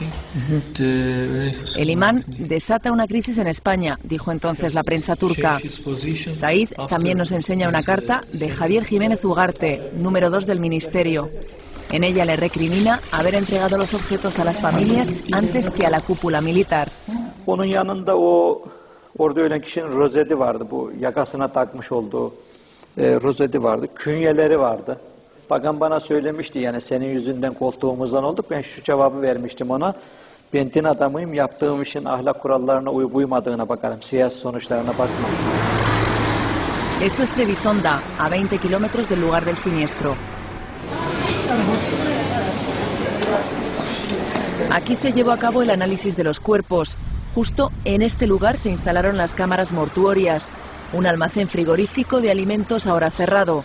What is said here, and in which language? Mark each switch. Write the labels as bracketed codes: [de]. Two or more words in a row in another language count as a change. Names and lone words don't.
[es] El imán desata una crisis en España, dijo entonces la prensa turca. Said también nos enseña una carta de Javier Jiménez Ugarte, número 2 del Ministerio. En ella le recrimina haber entregado los objetos a las familias antes que a la cúpula militar. [tr] Onun yanında orada ölen kişinin rozeti vardı, bu yakasına takmış olduğu rozeti vardı, künyeleri vardı. Bakan bana söylemişti yani senin yüzünden koltuğumuzdan olduk. Ben şu cevabı vermiştim ona. Ben din adamıyım, yaptığım işin ahlak kurallarına uymadığına bakarım, siyasi sonuçlarına bakmam. [es] Esto es Trebisonda, a 20 kilómetros del lugar del siniestro. Aquí se llevó a cabo el análisis de los cuerpos. Justo en este lugar se instalaron las cámaras mortuorias, un almacén frigorífico de alimentos ahora cerrado.